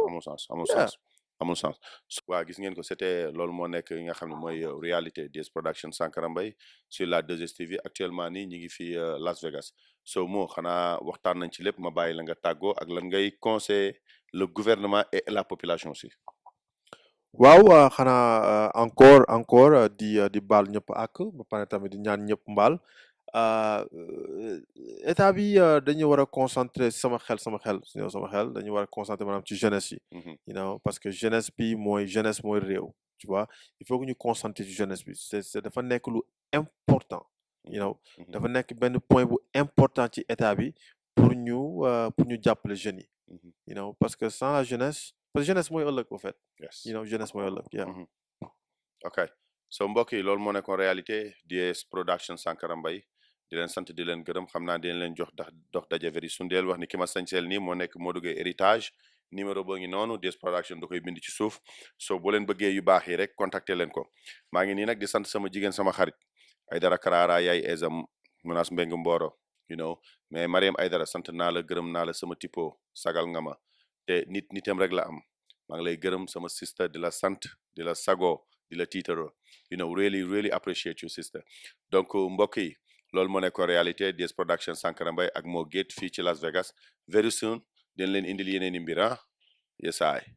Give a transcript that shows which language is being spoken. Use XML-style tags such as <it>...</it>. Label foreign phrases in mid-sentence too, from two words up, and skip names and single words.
<wo>amul sens waaw gis ngeen ko c'était loolu moo nekk yi nga xam ne mooy réalité DS Production Sankara Mbaye</wo> <fr>sur la 2STV actuellement</fr> <wo>nii ñi ngi fi Las Vegas so moo xanaa waxtaan nañ ci lépp ma bàyyi la nga tàggoo ak lan ngay</wo> <fr>conseiller le gouvernement et la population aussi.</fr> <wo>waaw xanaa encore di baal ñëpp ak ba pare tamit di ñaan ñëpp mbaal état bi dañu war a concentrer sama xel dañu war a concentrer maanaam ci jeunesse yi.</wo> <en>you know</en> <fr>parce que</fr> <wo>jeunesse mooy réew</wo> <fr>tu vois il faut que</fr> <wo>ñu concentrer ci jeunesse bi c'est dafa nekk lu important.</wo> <en>you know</en> <wo>dafa nekk benn point bu important ci état bi pour ñu jàppale jeunes yi.</wo> <en>you know</en> <fr>parce que sans la jeunesse. parce que jeunesse</fr> <wo>mooy ëllëg</wo> <fr>au fait.</fr> <en>yes you know</en> <wo>jeunesse mooy ëllëg. ok so mbokk yi loolu moo nekkoon réalité DS Production Sankara Mbaye di leen sant di leen gërëm xam naa dinañ leen dox daje</wo> <en>very soon</en> <wo>deel wax ni ki ma sañseel nii moo nekk Modou Gueye héritage numéro boo ngi noonu DS Production da koy bind ci suuf so boo leen bëggee yu baax yi rek contacter leen ko maa ngi nii nag di sant sama jigéen sama xarit Aydara Karara yaay Eza Munas Mbeng Mboro</wo> <en>you know</en> <wo>mais Mariam Aydara sant naa la gërëm naa la sama tipo sagal nga ma te nitam rek la am maa ngi lay gërëm sama sister di la sant di la sago di la tiitaro you know</wo> <en>really appreciate you sister</en> <wo>donc mbokk yi loolu moo nekk réalité DS Production Sankara Mbaye ak Mo Gates fii ci Las Vegas</wo> <en>very soon</en> <wo>den leen indil yeneen i mbir yesaay</wo>